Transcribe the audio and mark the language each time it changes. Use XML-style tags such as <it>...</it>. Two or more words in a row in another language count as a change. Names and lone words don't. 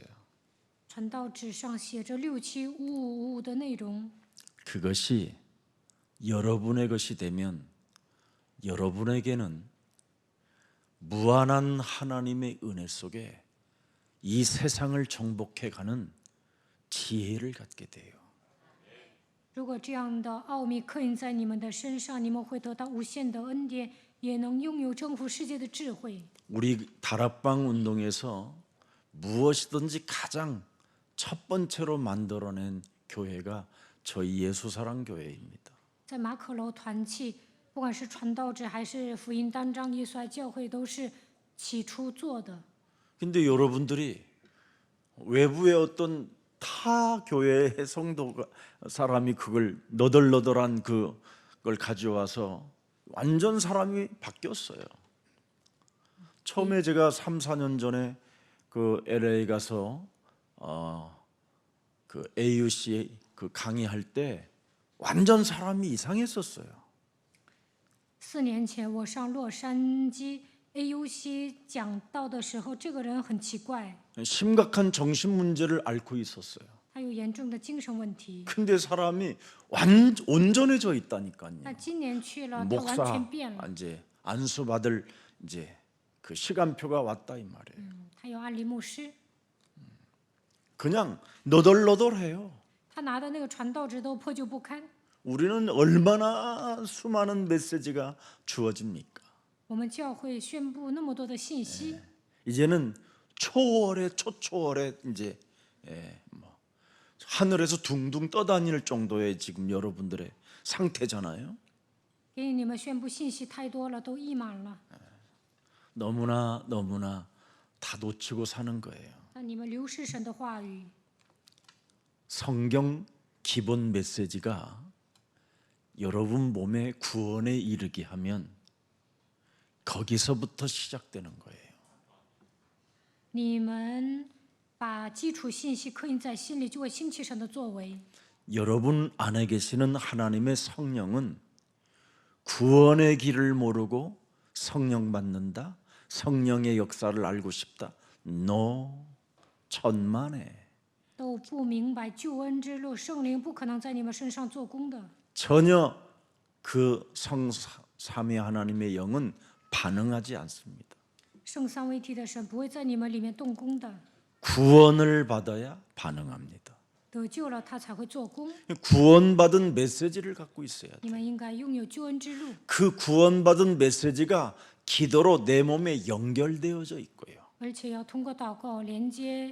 <zh>传道纸上写着675555的内容。</zh> <ko>그것이 여러분의 것이 되면 여러분에게는 무한한 하나님의 은혜 속에 이 세상을 정복해가는 지혜를 갖게 돼요.</ko> <zh>如果这样的奥秘刻印在你们的身上，你们会得到无限的恩典，也能拥有征服世界的智慧。</zh> <ko>우리 다락방 운동에서 무엇이든지 가장 첫 번째로 만들어낸 교회가 저희 예수사랑교회입니다.</ko> <zh>在马可楼团契，不管是传道者还是福音单张，耶稣爱教会都是起初做的。</zh> <ko>근데 여러분들이 외부의 어떤 타 교회의 성도가 사람이 그걸 너덜너덜한 그걸 가져와서 완전 사람이 바뀌었어요. 처음에 제가 3, 4년 전에 그 LA 가서 그 AUC 그 강의할 때 완전 사람이 이상했었어요.</ko> <zh>4 年前我上洛杉矶 AUC 讲道的时候，这个人很奇怪，</zh> <ko>심각한 정신 문제를 앓고 있었어요.</ko> <zh>他有严重的精神问题。</zh> <ko>근데 사람이 온전해져 있다니까요.</ko> <zh>但今年去了，他完</zh> <ko>목사</ko> <zh>全变了。</zh> <ko>이제 안수 받을 이제 그 시간표가 왔다 이 말이에요.</ko> <zh>他有安利牧师，</zh> <ko>그냥 너덜너덜해요.</ko> <zh>他拿的那个传道纸都破旧不堪。</zh> <ko>우리는 얼마나 수많은 메시지가 주어집니까?</ko> <zh>我们教会宣布那么多的信息，</zh> <ko>이제는 초월에 초초월에 이제 뭐 하늘에서 둥둥 떠다닐 정도의 지금 여러분들의 상태잖아요.</ko> <zh>给你们宣布信息太多了，都溢满了，</zh> <ko>너무나 다 놓치고 사는 거예요.</ko> <zh>但你们流失神的话语。</zh> <ko>성경 기본 메시지가 여러분 몸의 구원에 이르게 하면 거기서부터 시작되는 거예요.</ko> <zh>你们把基础信息刻印在心里，就会兴起神的作为。</zh> <ko>여러분 안에 계시는 하나님의 성령은 구원의 길을 모르고 성령 받는다. 성령의 역사를 알고 싶다. No, 천만에.</ko> <zh>都不明白救恩之路，圣灵不可能在你们身上做工的。</zh> <ko>전혀 그 성삼위 하나님의 영은 반응하지 않습니다.</ko> <zh>圣三位一体的神不会在你们里面动工的，</zh> <ko>구원을 받아야 반응합니다.</ko> <zh>得救了，他才会做工。</zh> <ko>구원받은 메시지를 갖고 있어야 돼.</ko> <zh>你们应该拥有救恩之路，</zh> <ko>그 구원받은 메시지가 기도로 내 몸에 연결되어져 있고요.</ko> <zh>而且要通过祷告连接，</zh>